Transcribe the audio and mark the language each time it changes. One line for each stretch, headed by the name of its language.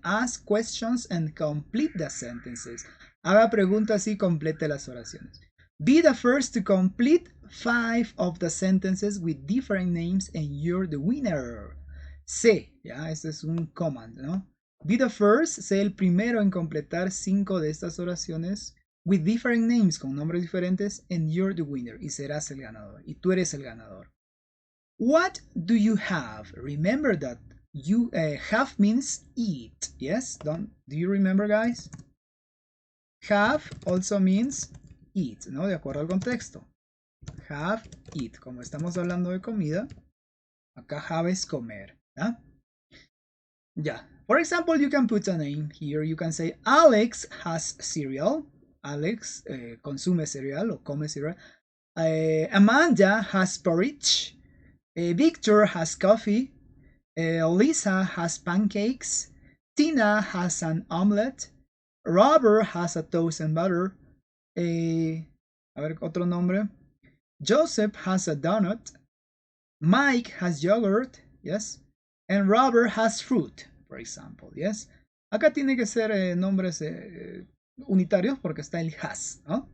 English: Ask questions and complete the sentences.
Spanish: Haga preguntas y complete las oraciones.
English: Be the first to complete 5 of the sentences with different names and you're the winner.
Spanish: C, ya, este es un command, ¿no?
English: Be the first,
Spanish: sé el primero en completar 5 de estas oraciones
English: with different names,
Spanish: con nombres diferentes,
English: and you're the winner,
Spanish: y serás el ganador, y tú eres el ganador.
English: What do you have? Remember that you have means eat, yes? Do you remember, guys? Have also means eat, ¿no?
Spanish: De acuerdo al contexto. Have, eat. Como estamos hablando de comida, acá have es comer, ¿ya?
English: Yeah. For example, you can put a name here. You can say Alex has cereal.
Spanish: Alex consume cereal o come cereal.
English: Amanda has porridge. Victor has coffee. Lisa has pancakes. Tina has an omelette. Robert has a toast and butter.
Spanish: A ver, otro nombre.
English: Joseph has a donut. Mike has yogurt. Yes. And Robert has fruit, for example. Yes.
Spanish: Acá tiene que ser nombres unitarios porque está el has, ¿no?